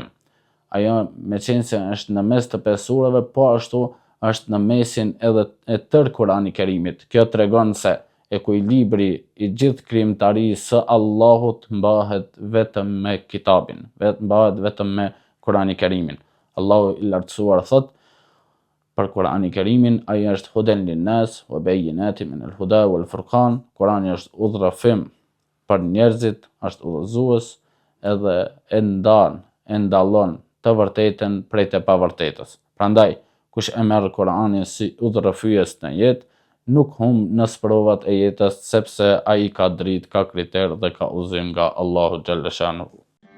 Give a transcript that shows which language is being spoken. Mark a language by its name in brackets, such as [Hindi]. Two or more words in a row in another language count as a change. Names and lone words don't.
[Albanian] Ajo meqense është në mes të 5 sureve, po ashtu është në mesin edhe e tërë Kur'anit Kerimit. Kjo tregon se ekuilibri i gjithë krijimtarisë së Allahut mbahet vetëm me kitabin, mbahet vetëm me Kur'anin Kerimin. Allahu i lartësuar thot për Kur'anin Kerimin, ai është [Arabic] هدى للناس وبينات من الهدى والفرقان. [Albanian] Kur'ani është udhërrafim për njerëzit, është udhëzues edhe e ndallon të vërtetën prej të pavërtetës. Prandaj, kush e merr Kur'anin si udhërrafyes në jetë, nuk humb në sprovat e jetës, sepse ai ka dritë, ka kriter dhe ka udhëzim nga Allahu xhaleshanu.